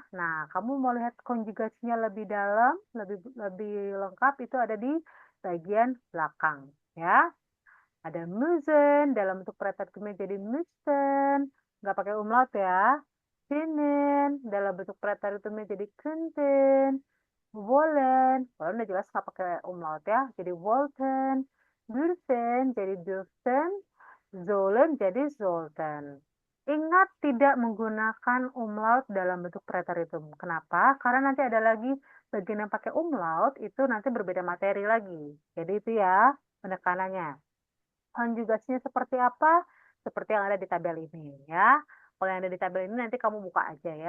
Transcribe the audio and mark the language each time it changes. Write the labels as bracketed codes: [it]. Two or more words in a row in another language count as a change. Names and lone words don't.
[id] Nah, kamu mau lihat konjugasinya lebih dalam, lebih lebih lengkap, itu ada di bagian belakang, ya. Ada müssen, dalam bentuk preteritumnya jadi müssen, nggak pakai umlaut ya. Können, dalam bentuk preteritumnya jadi könnten. Wollen, wollen udah jelas nggak pakai umlaut ya, jadi wollten. Dürfen, jadi dürften. Sollen, jadi sollten. Ingat tidak menggunakan umlaut dalam bentuk preteritum. Kenapa? Karena nanti ada lagi bagian yang pakai umlaut, itu nanti berbeda materi lagi. Jadi itu ya penekanannya. Konjugasinya seperti apa? Seperti yang ada di tabel ini ya. Kalau yang ada di tabel ini nanti kamu buka aja ya.